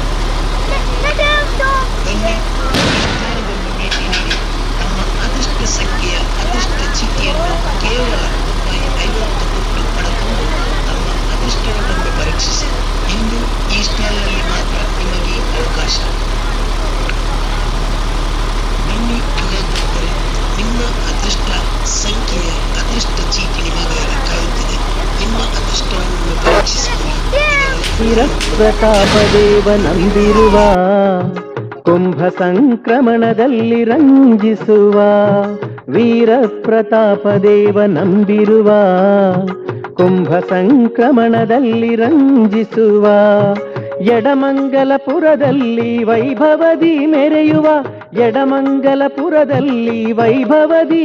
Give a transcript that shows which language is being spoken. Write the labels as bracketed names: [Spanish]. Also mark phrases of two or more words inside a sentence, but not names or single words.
[Kannada] ಬನ್ನಿ, ಸ್ಥಾನದಲ್ಲಿ ಭೇಟಿ ನೀಡಿ ನಮ್ಮ ಅದೃಷ್ಟ ಸಂಖ್ಯೆಯ ಅದೃಷ್ಟ ಚೀಟಿಯನ್ನು ಕೇವಲ ₹50 ಕೊಟ್ಟು ಪಡೆದುಕೊಂಡು ನಮ್ಮ ಅದೃಷ್ಟವನ್ನೊಮ್ಮೆ ಪರೀಕ್ಷಿಸಿ. ಇಂದು ಈ ಸ್ಟಾಲ್ನಲ್ಲಿ ಮಾತ್ರ ನಿಮಗೆ ಅವಕಾಶ. ಬನ್ನಿ, ಹಾಗಾದರೆ ನಿಮ್ಮ ಅದೃಷ್ಟ ಸಂಖ್ಯೆಯ ಅದೃಷ್ಟ ಚೀಟಿ ನಿಮಗಾಗಿ ಕಾಯುತ್ತಿದೆ. ನಿಮ್ಮ ಅದೃಷ್ಟವನ್ನು ಪರೀಕ್ಷಿಸಿಕೊಳ್ಳಿ. ಪ್ರತಾಪದೇವ ನಂಬಿರುವ ಕುಂಭ ಸಂಕ್ರಮಣದಲ್ಲಿ ರಂಜಿಸುವ ವೀರ ಪ್ರತಾಪದೇವ ನಂಬಿರುವ ಕುಂಭ ಸಂಕ್ರಮಣದಲ್ಲಿ ರಂಜಿಸುವ ಎಡಮಂಗಲಪುರದಲ್ಲಿ ವೈಭವದಿ ಮೆರೆಯುವ ಎಡಮಂಗಲಪುರದಲ್ಲಿ ವೈಭವದಿ